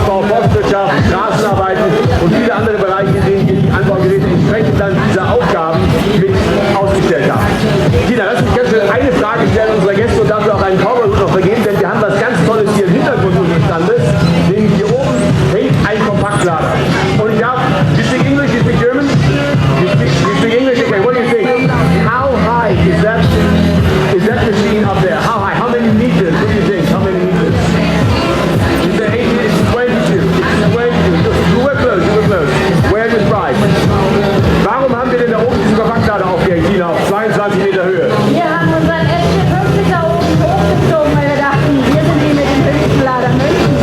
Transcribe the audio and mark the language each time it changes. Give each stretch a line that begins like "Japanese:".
German: Forstwirtschaft, Straßenarbeiten und viele andere Bereiche, in denen die Anbaugeräte entsprechend dann diese Aufgaben mit ausgestellt haben. Tina, lass mich ganz schnell eine Frage stellen unserer Gäste und dafür auch einen Cowboy-Hut noch vergeben, denn wir haben was ganz Tolles hier im Hintergrund unseres Standes. Nämlich hier oben hängt ein Kompaktlader. Und ich darf,
English: you speak English, you speak German? You speak English? Okay, what do you think? How high is that machine up there? How high? How many meters? What do you think? How many meters? You say 80, it's 22. It's 22. You were close, you were close. Where is right?
German: Warum haben wir denn da oben diesen Kompaktlader aufgehängt, Tina, auf 22 Meter Höhe? Wir haben unseren SC50 da oben hochgezogen, weil wir dachten, wir sind die mit dem höchsten Lader München.